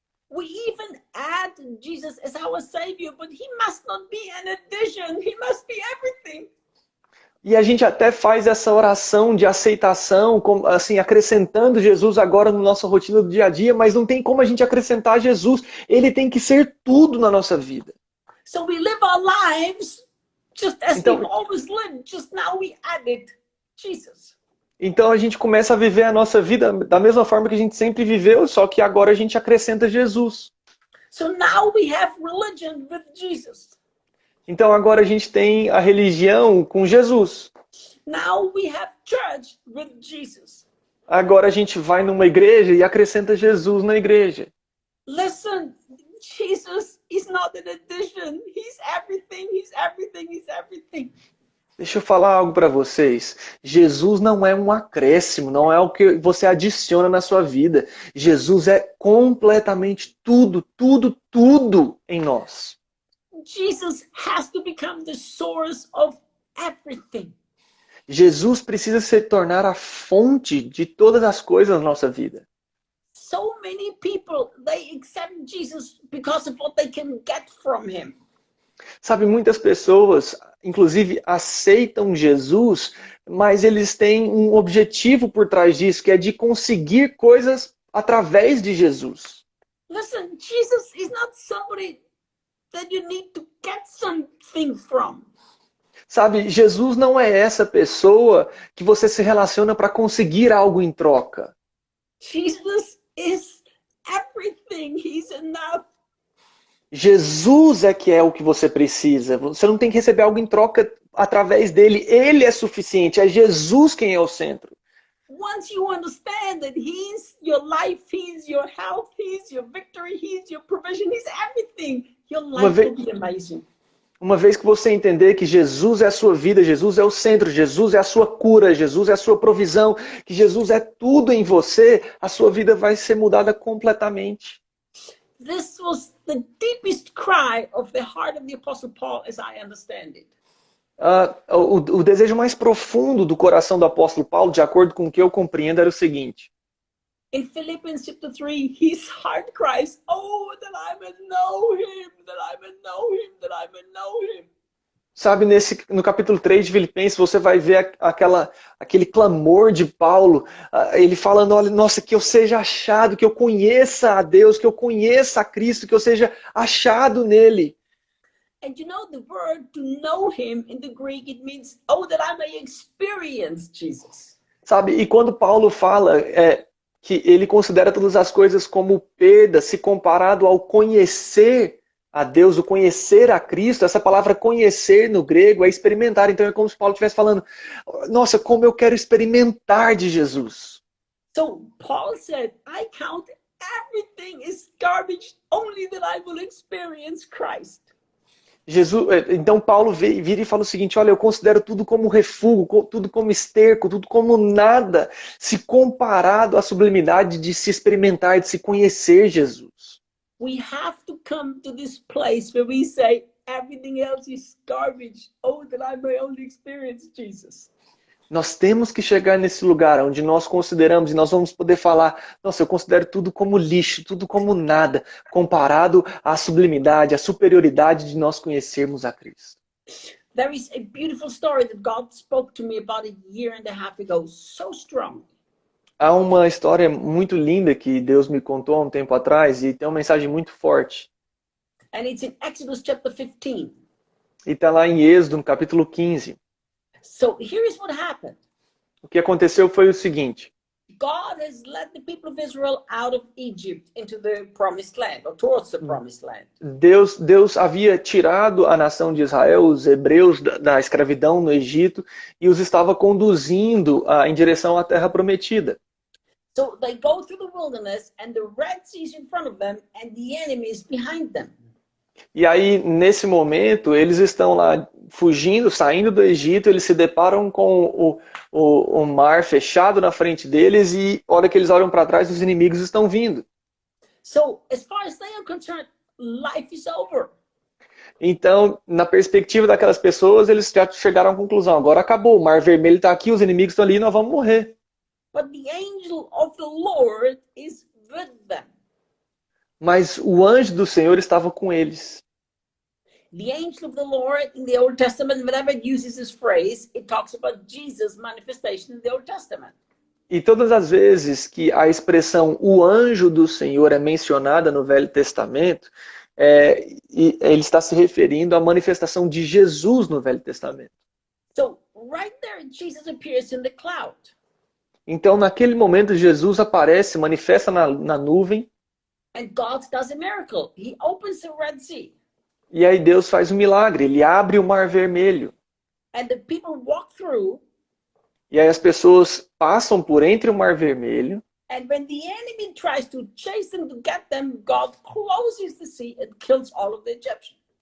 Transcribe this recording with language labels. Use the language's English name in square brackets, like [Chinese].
[English] We even add Jesus as our Savior, but he must not be an addition, he must be everything. [Portuguese] E a gente até faz essa oração de aceitação, assim, acrescentando Jesus agora na nossa rotina do dia a dia, mas não tem como a gente acrescentar Jesus. Ele tem que ser tudo na nossa vida. [English] So we live our lives just as we've always lived, just now we added Jesus. [Portuguese] Então a gente começa a viver a nossa vida da mesma forma que a gente sempre viveu, só que agora a gente acrescenta Jesus. [English] So now we have religion with Jesus. [Portuguese] Então agora a gente tem a religião com Jesus. [English] Now we have church with Jesus. [Portuguese] Agora a gente vai numa igreja e acrescenta Jesus na igreja. [English] Listen, Jesus is not an addition. He's everything, he's everything, he's everything. [Portuguese] Deixa eu falar algo para vocês. Jesus não é um acréscimo, não é o que você adiciona na sua vida. Jesus é completamente tudo, tudo, tudo em nós. [English] Jesus has to become the source of everything. [Portuguese] Jesus precisa se tornar a fonte de todas as coisas na nossa vida. [English] So many people, they accept Jesus because of what they can get from him. [Portuguese] Sabe, muitas pessoas, inclusive, aceitam Jesus, mas eles têm um objetivo por trás disso, que é de conseguir coisas através de Jesus. [English] Listen, Jesus is not somebody that you need to get something from. [Portuguese] Sabe, Jesus não é essa pessoa que você se relaciona para conseguir algo em troca. [English] Jesus is everything. He's enough. [Portuguese] Jesus é que é o que você precisa. Você não tem que receber algo em troca através dele. Ele é suficiente. É Jesus quem é o centro. [English] Once you understand that he's your life, he's your health, he's your victory, he's your provision, he's everything, your life will be amazing. [Portuguese] Uma vez que você entender que Jesus é a sua vida, Jesus é o centro, Jesus é a sua cura, Jesus é a sua provisão, que Jesus é tudo em você, a sua vida vai ser mudada completamente. [English] This was the deepest cry of the heart of the Apostle Paul, as I understand it. [Portuguese] O desejo mais profundo do coração do apóstolo Paulo, de acordo com o que eu compreendo, era o seguinte. [English] In Philippians chapter 3, his heart cries, oh, that I may know him, that I may know him, that I may know him. [Portuguese] Sabe, no capítulo 3 de Filipenses, você vai ver aquele clamor de Paulo, ele falando, olha, nossa, que eu seja achado, que eu conheça a Deus, que eu conheça a Cristo, que eu seja achado nele. [English] And you know the word to know him in the Greek, it means, oh, that I may experience Jesus. [Portuguese] Sabe, e quando Paulo fala que ele considera todas as coisas como perda, se comparado ao conhecer a Deus, o conhecer a Cristo, essa palavra conhecer no grego é experimentar. Então é como se Paulo estivesse falando, nossa, como eu quero experimentar de Jesus. [English] So Paul said, I count everything is garbage, only that I will experience Christ. [Portuguese] Então Paulo vira e fala o seguinte, olha, eu considero tudo como refúgio, tudo como esterco, tudo como nada, se comparado à sublimidade de se experimentar, de se conhecer Jesus. [English] We have to come to this place where we say, everything else is garbage, oh, that I may only experience Jesus. [Portuguese] Nós temos que chegar nesse lugar onde nós consideramos, e nós vamos poder falar, nossa, eu considero tudo como lixo, tudo como nada, comparado à sublimidade, à superioridade de nós conhecermos a Cristo. [English] There is a beautiful story that God spoke to me about a year and a half ago, so strong. [Portuguese] Há uma história muito linda que Deus me contou há um tempo atrás e tem uma mensagem muito forte. [English] And it's in Exodus chapter 15. [Portuguese] E está lá em Êxodo, no capítulo 15. [English] So here's what happened. [Portuguese] O que aconteceu foi o seguinte. [English] God has led the people of Israel out of Egypt into the promised land, or towards the promised land. [Portuguese] Deus havia tirado a nação de Israel, os hebreus, da escravidão no Egito e os estava conduzindo em direção à terra prometida. [English] So they go through the wilderness and the Red Sea is in front of them and the enemy is behind them. [Portuguese] E aí, nesse momento, eles estão lá fugindo, saindo do Egito, eles se deparam com o mar fechado na frente deles e, a hora que eles olham para trás, os inimigos estão vindo. [English] So, as far as they are concerned, life is over. [Portuguese] Então, na perspectiva daquelas pessoas, eles já chegaram à conclusão, agora acabou, o Mar Vermelho está aqui, os inimigos estão ali, nós vamos morrer. [English] But the angel of the Lord is with them. [Portuguese] Mas o anjo do Senhor estava com eles. [English] The angel of the Lord in the Old Testament, whenever it uses this phrase, it talks about Jesus' manifestation in the Old Testament. [Portuguese] E todas as vezes que a expressão o anjo do Senhor é mencionada no Velho Testamento, ele está se referindo à manifestação de Jesus no Velho Testamento. [English] So right there, Jesus appears in the cloud. [Portuguese] Então, naquele momento, Jesus aparece, manifesta na nuvem. [English] And God does a miracle. He opens the Red Sea. [Portuguese] E aí Deus faz um milagre, ele abre o Mar Vermelho. [English] And the people walk through. [Portuguese] E aí as pessoas passam por entre o Mar Vermelho. [English] And when the enemy tries to chase them to get them, God closes the sea and kills all of the Egyptians.